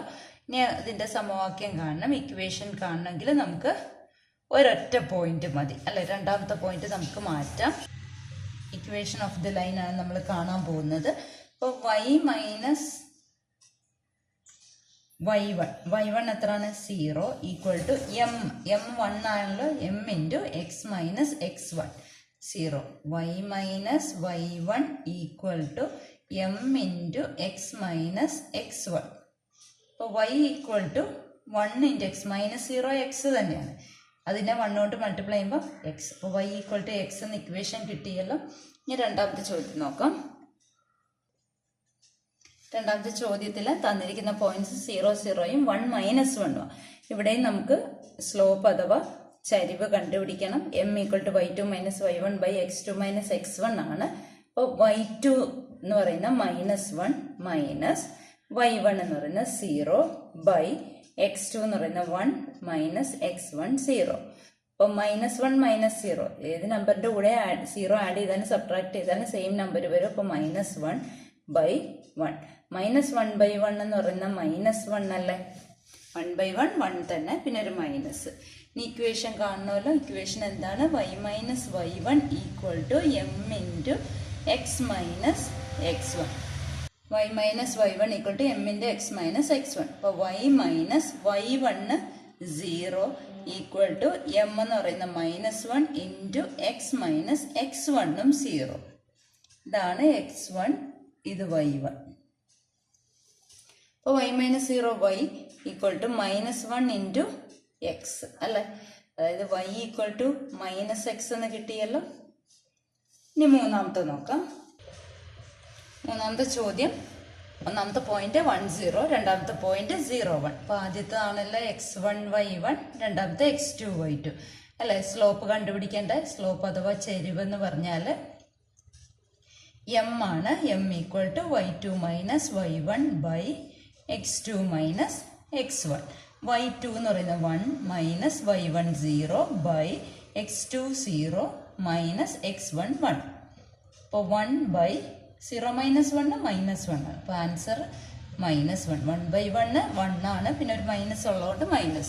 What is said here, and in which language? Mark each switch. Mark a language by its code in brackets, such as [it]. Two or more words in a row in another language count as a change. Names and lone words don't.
[ml] ഇനി ഇതിന്റെ സമവാക്യം കാണണം, ഇക്വേഷൻ കാണണമെങ്കിൽ നമുക്ക് ഒരൊറ്റ പോയിന്റ് മതി അല്ലെ. രണ്ടാമത്തെ പോയിന്റ് നമുക്ക് മാറ്റാം. [en] equation of the line [ml] ആണ് നമ്മൾ കാണാൻ പോകുന്നത്. അപ്പോൾ y - y1 എത്രയാണ്? 0 = m. m 1 ആണല്ലോ. m × x - x1 0. y - y1 = m × x - x1. അപ്പോൾ y = 1 × x - 0 x തന്നെയാണ്. അതിനെ 1 കൊണ്ട് മൾട്ടിപ്ലൈ ചെയ്യുമ്പോൾ x. അപ്പോൾ y = x എന്ന ഇക്വേഷൻ കിട്ടിയല്ലോ. ഇനി രണ്ടാമത്തെ ചോദ്യം നോക്കാം. രണ്ടാമത്തെ ചോദ്യത്തിൽ തന്നിരിക്കുന്ന പോയിന്റ്സ് 0 0 1 - 1. ഇവിടെയും നമുക്ക് സ്ലോപ്പ് അഥവാ ചരിവ് കണ്ടുപിടിക്കണം. m = y2 - y1 x2 - x1 ആണ്. അപ്പോൾ y2 എന്ന് പറയുന്ന -1 മൈനസ് y1 എന്ന് പറയുന്ന 0 x2 എന്ന് പറയുന്ന 1 - x1 0. അപ്പോൾ -1 - 0 ഏത് നമ്പറിന്റെ കൂടെ 0 ആഡ് ചെയ്താലും സബ്ട്രാക്ട് ചെയ്താലും [en] same number [ml] വരും. അപ്പോൾ -1/1 -1/1 എന്ന് പറയുന്ന -1 അല്ലേ. 1/1 1 തന്നെ, പിന്നെ ഒരു മൈനസ്. ഇനി ഇക്വേഷൻ കാണണമല്ലോ. ഇക്വേഷൻ എന്താണ്? y - y1 = m × x - x1. y - y1 = m × x - x1. അപ്പോൾ y - y1 0 = m എന്ന് പറയുന്ന -1 × x - x1 0. ഇതാണ് x1, ഇത് y1. അപ്പോൾ y - 0 y = -1 × x അല്ലേ. അതായത് y = -x എന്ന് കിട്ടിയല്ലോ. ഇനി മൂന്നാമത്തെ നോക്കാം. മൂന്നാമത്തെ ചോദ്യം, ഒന്നാമത്തെ പോയിന്റ് 1 0, രണ്ടാമത്തെ പോയിന്റ് 0 1. അപ്പൊ ആദ്യത്തേതാണല്ലോ x1 y1, രണ്ടാമത്തെ x2 y2 അല്ലെ. സ്ലോപ്പ് കണ്ടുപിടിക്കേണ്ട. സ്ലോപ്പ് അഥവാ ചെരിവ് എന്ന് പറഞ്ഞാൽ m ആണ്. m = y2 - y1 x2 - x1. y2 എന്ന് പറയുന്നത് 1 - y1 0 x2 0 - x1 1. അപ്പോൾ 1/0 -1 -1 ആണ്. അപ്പോൾ ആൻസർ -1. 1/1 1 ആണ്, പിന്നെ ഒരു മൈനസ് ഉള്ളതുകൊണ്ട് മൈനസ്.